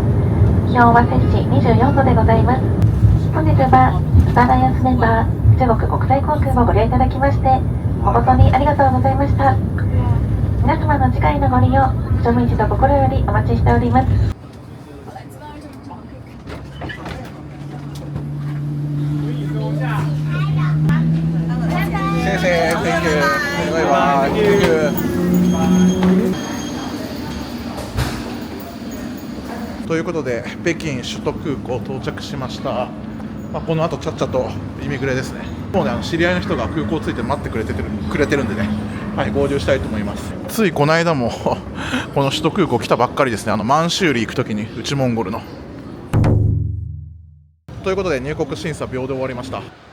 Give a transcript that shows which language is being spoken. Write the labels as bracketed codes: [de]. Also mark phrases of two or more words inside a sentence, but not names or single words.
[ja] 気温は摂氏24度でございます。本日はスターアイアンスメンバー中国国際航空をご利用いただきまして誠にありがとうございました。皆様の次回のご利用、乗務一同心よりお待ちしております。先生、 [en] Thank you。 [ja] バイバイ。 [en] Thank you。 [ja] ということで北京首都空港到着しました。この後ちゃっちゃとイミグレですね。もうね、知り合いの人が空港着いて待ってくれてるんでね、合流したいと思います。ついこの間もこの首都空港来たばっかりですね。満州里行く時に内モンゴルの。ということで入国審査秒で終わりました。